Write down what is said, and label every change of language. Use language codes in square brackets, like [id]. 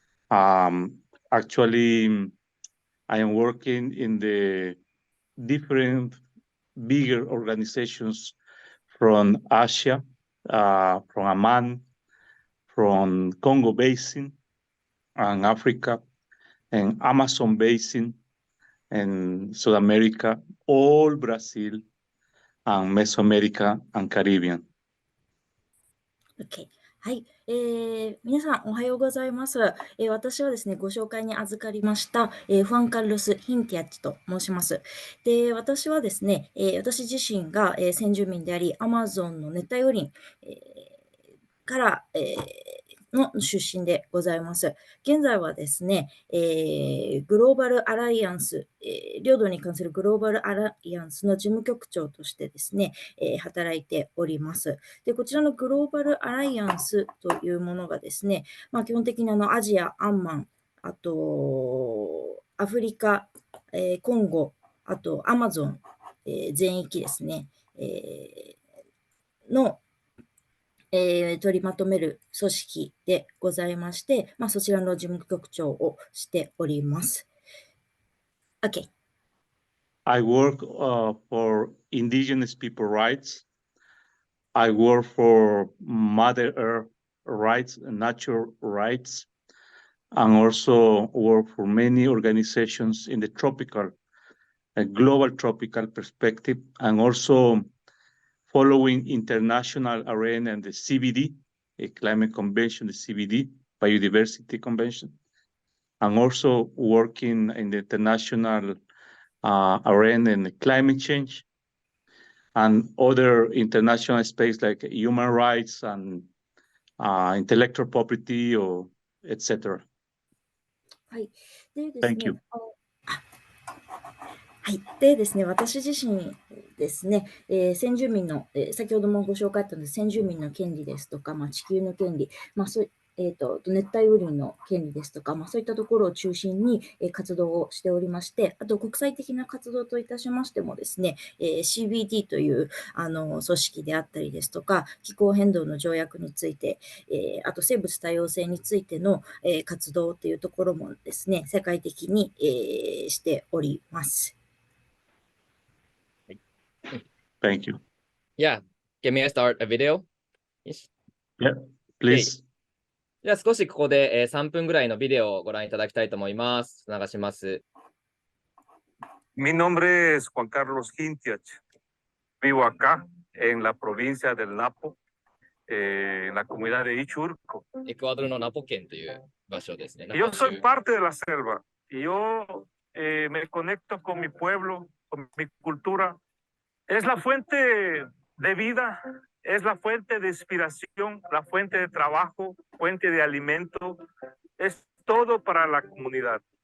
[en] Actually, I am working in the different bigger organizations from Asia, from Amman, from Congo Basin, and Africa, and Amazon Basin, and South America, all Brazil, and Mesoamerica, and Caribbean. OK。 [ja] はい、皆さんおはようございます。私はですね、ご紹介に預かりました、ファン・カルロス・ヒンティアッチと申します。で、私はですね、私自身が、先住民であり、アマゾンの熱帯雨林、から、の出身でございます。現在はですね、グローバルアライアンス、領土に関するグローバルアライアンスの事務局長としてですね、働いております。で、こちらのグローバルアライアンスというものがですね、基本的にアジア、アンマン、あと、アフリカ、コンゴ、あと、アマゾン、全域ですね、の取りまとめる組織でございまして、そちらの事務局長をしております。 [en] OK。 I work for indigenous people rights. I work for Mother Earth rights and natural rights, and also work for many organizations in the global tropical perspective, and also following international arena and the CBD, Climate Convention, the CBD, Biodiversity Convention, and also working in the international arena in climate change and other international space like human rights and intellectual property or etc. [ja] はい。でです [en] Thank [ja] ね [en] you.、 [ja] はい。でですね、私自身ですね、先住民の、先ほどもご紹介あったので、先住民の権利ですとか、地球の権利、そう熱帯雨林の権利ですとか、そういったところを中心に、活動をしておりまして、あと国際的な活動といたしましてもですね、CBD という組織であったりですとか、気候変動の条約について、あと生物多様性についての、活動というところもですね、世界的に、しております。 [en] Thank you. Yeah, can we start a video? Yeah, please. [ja] じゃあ少しここで3分ぐらいのビデオをご覧いただきたいと思います。流します。 [es] Mi nombre es Juan Carlos Hintiach. Vivo acá en la provincia del Napo, en la comunidad de Ichurco. [ja] エクアドルのナポ県という場所ですね。 [es] Yo soy parte de la selva y yo me conecto con mi pueblo, con mi cultura. Es la fuente de vida, es la fuente de inspiración, la fuente de trabajo, fuente de alimento. Es todo para la comunidad.